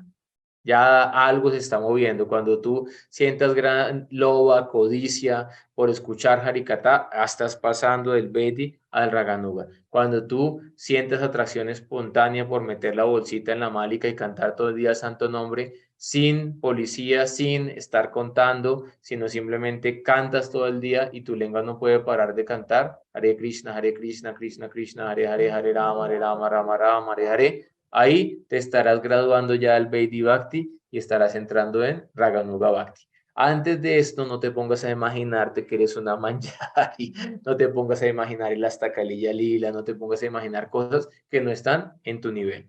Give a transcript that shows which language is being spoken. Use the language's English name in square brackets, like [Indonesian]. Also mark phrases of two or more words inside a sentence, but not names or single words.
[Spanish] Ya algo se está moviendo. Cuando tú sientas gran loba, codicia por escuchar Harikata, estás pasando del Vaidhi al Raganuga. Cuando tú sientas atracción espontánea por meter la bolsita en la málica y cantar todo el día el santo nombre, sin policía, sin estar contando, sino simplemente cantas todo el día y tu lengua no puede parar de cantar. [Sanskrit] Hare Krishna, Krishna Krishna, Hare Hare, Hare Rama, Rama Rama, Hare Hare. [Spanish] Ahí te estarás graduando ya del [Sanskrit] Vaidhi Bhakti [Spanish] y estarás entrando en [Sanskrit] Raganuga Bhakti. [Spanish] Antes de esto, no te pongas a imaginarte que eres una manjari, no te pongas a imaginar el [Sanskrit] Astakalilla Lila, [Spanish] no te pongas a imaginar cosas que no están en tu nivel.